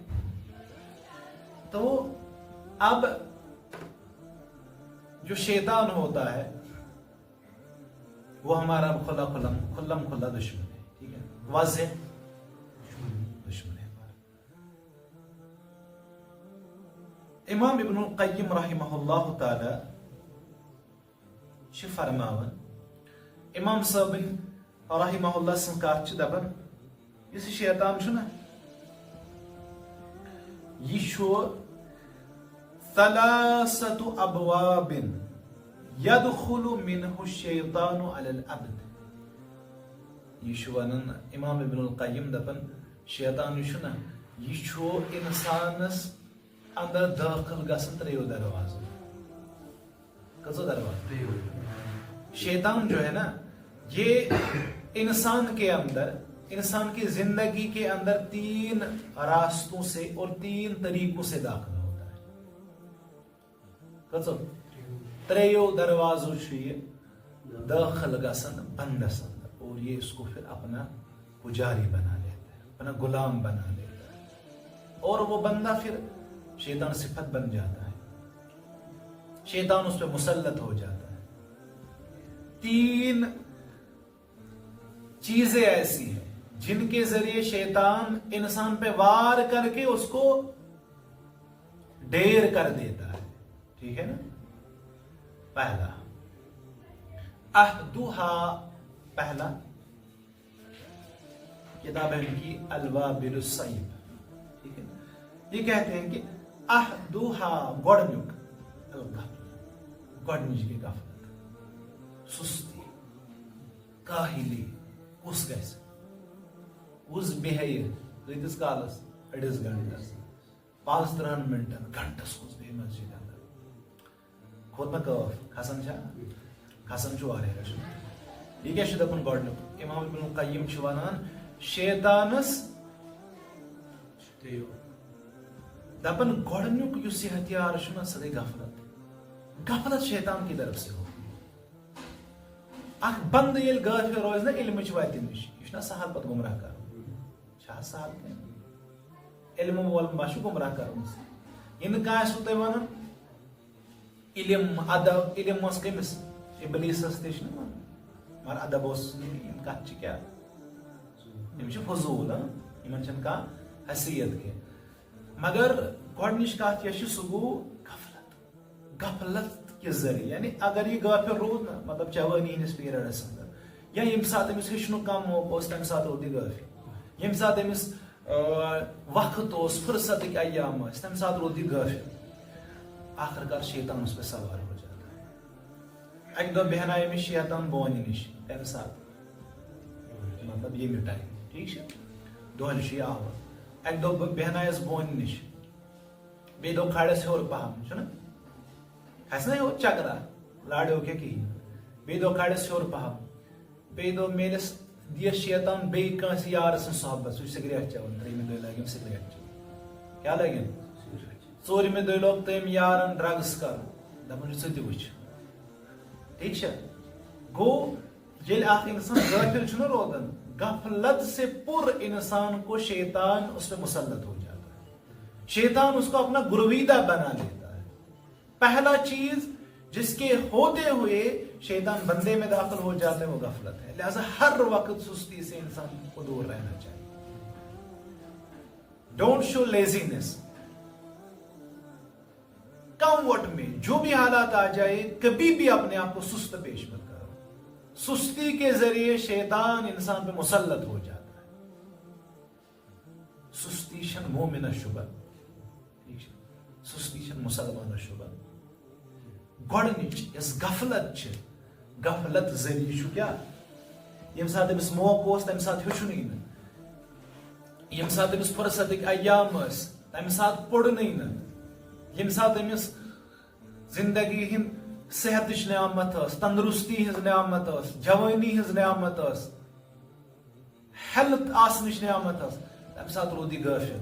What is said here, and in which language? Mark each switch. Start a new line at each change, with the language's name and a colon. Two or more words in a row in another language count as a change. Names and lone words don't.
Urdu: تو اب جو شیطان ہوتا ہے وہ ہمارا کھلم کھلا دشمن ہے. ٹھیک ہے, واضح دشمن ہے ہمارا.
Kashmiri: امام ابن القیم رحمہ اللہ تعالی چھ فرماون, امام صٲبن رحمہ اللہ سن کتھ چھ دپان یس شیطان چھُ نا یہ چھُ
Arabic: ثلاثت ابواب يدخل منه الشیطان علی العبد.
Kashmiri: یہ چھُ ونان امام ابن القیم دپان شیطان چھُ نا یہ چھُ انسانس اندر داخل گژھان تریو دروازو. کٔژو دروازو؟
Urdu: شیطان جو ہے نا یہ انسان کے اندر, انسان کی زندگی کے اندر 3 راستوں سے اور 3 طریقوں سے داخل ہوتا ہے.
Kashmiri: کٔژو؟ تریو دروازو چھُ یہ داخل گژھان بندس اندر,
Urdu: اور یہ اس کو پھر اپنا پجاری بنا لیتا ہے, اپنا غلام بنا لیتا ہے, اور وہ بندہ پھر شیطان صفت بن جاتا ہے, شیطان اس پہ مسلط ہو جاتا ہے. 3 چیزیں ایسی ہیں جن کے ذریعے شیطان انسان پہ وار کر کے اس کو ڈیر کر دیتا ہے. ٹھیک ہے نا. پہلا احدھا, پہلا کتاب ہے ان کی الوابل الصیب. ٹھیک ہے, یہ کہتے ہیں کہ احدھا
Kashmiri: گۄڈنیُک گۄڈنِچ گٔے غفلت, سستی, کاہلی. کُس گژھِ کُس بیٚہہِ کۭتِس کالس, أڑِس گنٹس, 35 منٹن, گنٹس کُس بیٚہہِ مسجد اندر. کھوٚت نا کٲف, کھسان چھا, کھسان چھُ واریاہ کشن. یہِ کیٛاہ چھُ دپان گۄڈنیُک؟ امام ابن القیم چھُ ونان شیطانس دپان گۄڈنیُک یُس یہِ ہتھیار چھُ نا سۄ گٔے غفلت.
Urdu: غفلت شیطان کی طرف سے ہو.
Kashmiri: اکھ بند ییٚلہِ غٲفِل روزِ نا علمٕچ وتہِ نِش, یہِ چھُ نا سہل پتہٕ گمراہ کرُن. چھا سہل کینٛہہ؟ علم وول ما چھُ گمراہ کرُن. یہِ نہٕ کانٛہہ آسوٕ تۄہہِ ونان علم ادب, علم اوس کٔمِس؟ ابلیٖسس تہِ چھُ نا ونان, مگر ادب اوس نہٕ. یِم کتھ چھِ کیٛاہ, یِم چھِ فضوٗل, یِمن چھنہٕ کانٛہہ حیثیت کینٛہہ. مگر گۄڈنِچ کتھ یۄس چھِ سُہ گوٚو غفلت.
Urdu: غفلت کے ذریعے, یعنی اگر
Kashmiri: یہ غافل روٗد نا, مطلب جوانی ہندس پیریڈس اندر, یا ییٚمہِ ساتہٕ أمِس ہیٚچھنُک کم موقعہٕ اوس تمہِ ساتہٕ روٗد یہِ غٲفِل. ییٚمہِ ساتہٕ أمِس وقت اوس, فرصتٕکۍ ایام ٲسۍ, تمہِ ساتہٕ روٗد یہِ غٲفِل.
Urdu: آخر کار شیطان اس پہ سوار ہو جاتا ہے.
Kashmiri: اکہِ دۄہ بیہنایہِ أمِس شیطان بونہِ نِش, تمہِ ساتہٕ مطلب ییٚمہِ ٹایم. ٹھیٖک چھا, دۄہلہِ چھُ یہِ آوُر. اکہِ دۄہ بیہنایس بونہِ نِش, بیٚیہِ دوٚپ کھالٮ۪س ہیوٚر پہم, چھُنہ کھسہِ نا ہیوٚر چکرا, لاڑیو کیٛاہ کِہیٖنۍ. بیٚیہِ دوٚپ کھالٮ۪س ہیوٚر پہم, بیٚیہِ دوٚپ میٲنِس دِیس شیطان بیٚیہِ کٲنٛسہِ یارٕ سٕنٛز صحبت, سُہ چھُ سگریٹ چٮ۪وان. 3مہِ دۄہہِ لٲگِم سگریٹ چٮ۪وان. کیٛاہ لٲگِم؟ 4مہِ دۄہہِ لوگ تٔمۍ یارن ڈرگس کرُن. دپان چھُ ژٕ تہِ وٕچھ. ٹھیک چھا, گوٚو ییٚلہِ اکھ انسان غٲفِل چھُنہ روزان,
Urdu: غفلت سے پر انسان کو شیطان اس پہ مسلط ہو جاتا ہے. شیطان اس کو اپنا گرویدہ بنا لیتا ہے. پہلا چیز جس کے ہوتے ہوئے شیطان بندے میں داخل ہو جاتے ہیں وہ غفلت ہے. لہذا ہر وقت سستی سے انسان کو دور رہنا چاہیے.
English: Don't show laziness.
Urdu: کم وقت میں جو بھی حالات آ جائے, کبھی بھی اپنے آپ کو سست پیش مت کرو. سستی کے ذریعے شیطان انسان پہ مسلط ہو جاتا ہے.
Kashmiri: سستی چھن مومن شبہ, سستی چھن مسلمان شبہ. گۄڈنِچ یۄس غفلت چھِ, غفلت ذریعہ چھُ کیٛاہ, ییٚمہِ ساتہٕ أمِس موقعہٕ اوس تمہِ ساتہٕ ہیوٚچھنُے نہٕ, ییٚمہِ ساتہٕ أمِس فرصتٕکۍ ایام ٲسۍ تمہِ ساتہٕ پوٚرنُے نہٕ, ییٚمہِ ساتہٕ أمِس زندگی ہٕنٛد صحتٕچ نعمت ٲس, تندرستی ہٕنٛز نعمت ٲس, جوٲنی ہٕنٛز نعمت ٲس, ہیلتھ آسنٕچ نعمت ٲس, تمہِ ساتہٕ روٗد یہِ غٲفِل.